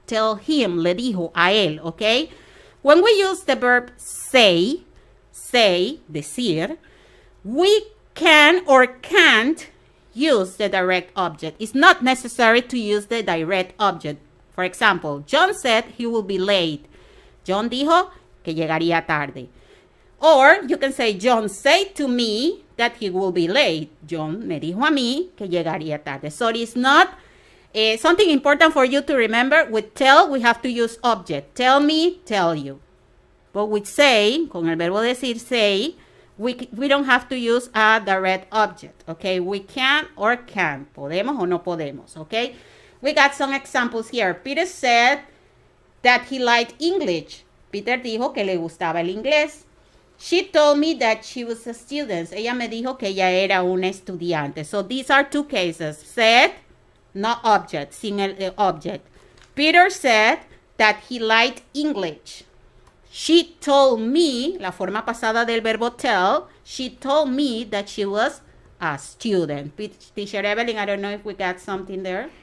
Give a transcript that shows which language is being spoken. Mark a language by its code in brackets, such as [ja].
[en] Tell him, [es] le dijo a él, okay? [en] When we use the verb say, decir, we can or can't use the direct object. It's not necessary to use the direct object. For example, John said he will be late. [es] John dijo que llegaría tarde. [en] Or you can say, John said to me that he will be late. [es] John me dijo a mí que llegaría tarde. [en] So it's not something important for you to remember. With tell, we have to use object. Tell me, tell you. But with say, [es] con el verbo decir [en] say, we don't have to use a direct object, okay? We can or can't. [es] Podemos o no podemos, [en] okay? We got some examples here. Peter said that he liked English. [es] Peter dijo que le gustaba el inglés. [en] She told me that she was a student. [es] Ella me dijo que ella era una estudiante. [en] So these are two cases. Said, no object, [es] sin el [en] object. Peter said that he liked English. She told me, [es] la forma pasada del verbo [en] tell, she told me that she was a student. Teacher Evelyn, I don't know if we got something there.